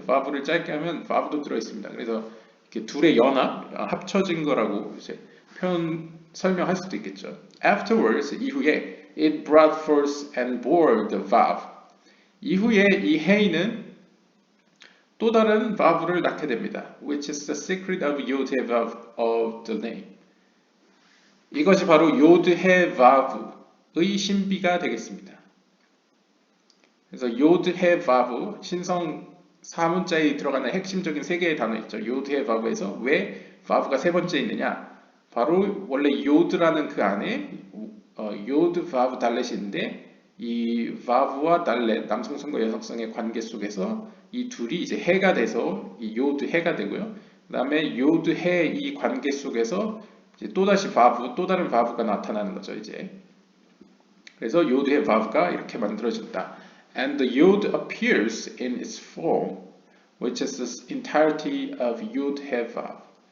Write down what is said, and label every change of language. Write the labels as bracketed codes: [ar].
[ko] vav를 짧게 하면 vav도 들어있습니다. 그래서 이렇게 둘의 연합, 합쳐진 거라고 이제 설명할 수도 있겠죠. [en] Afterwards, [ko] 이후에 [en] it brought forth and bore the vav. [ko] 이후에 이 해이는 또 다른 vav를 낳게 됩니다. [en] Which is the secret of Yod He Vav of the name. [ko] 이것이 바로 Yod He Vav의 신비가 되겠습니다. 그래서 Yod He Vav 신성 4문자에 들어가는 핵심적인 세 개의 단어 있죠. Yod He Vav에서 왜 Vav가 세 번째 있느냐? 바로 원래 Yod라는 그 안에 Yod Vav 달렛이 있는데 이 Vav와 달렛, 남성성과 여성성의 관계 속에서 이 둘이 이제 해가 돼서 이 요드 해가 되고요. 그 다음에 요드 해 이 관계 속에서 이제 또다시 바브, 또 다른 바브가 나타나는 거죠, 이제. 그래서 요드의 바브가 이렇게 만들어진다. [en] And the yod appears in its form, which is the entirety of yod he vav.